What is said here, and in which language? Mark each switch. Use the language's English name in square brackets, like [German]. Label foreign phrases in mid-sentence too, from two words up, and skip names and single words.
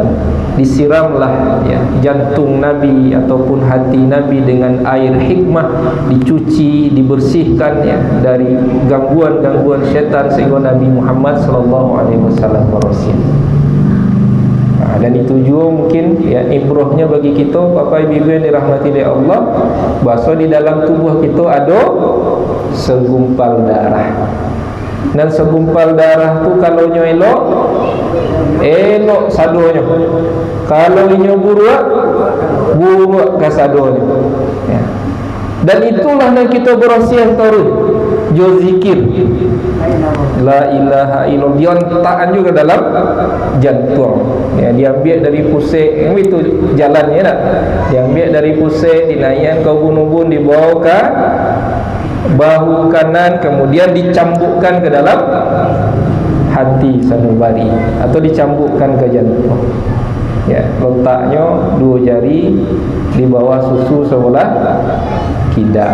[Indonesian] Disiramlah ya jantung Nabi ataupun hati Nabi dengan air hikmah, dicuci, dibersihkan ya dari gangguan-gangguan syaitan sehingga Nabi Muhammad [Arabic] صلى الله عليه وسلم [Indonesian] bersih. Dan itu juga mungkin ya ibrahnya bagi kita Bapak Ibu yang dirahmati oleh Allah, bahwa di dalam tubuh kita ada segumpal darah. [Minangkabau] Dan segumpal darah tu kalau nyo elok sadonya. Kalau nyo buruk ke sadonya. [Indonesian] Ya. Dan itulah yang kita berasihan terus. Jo zikir [Arabic] لا إله إلا الله, [Indonesian] dia letakkan juga dalam jantung ya, diambil dari pusat itu jalannya tak, diambil dari pusat, dinaikkan ke ubun-ubun, dibawa ke bahu kanan, kemudian dicambukkan ke dalam hati sanubari atau dicambukkan ke jantung ya, letaknya 2 jari di bawah susu sebelah kidal.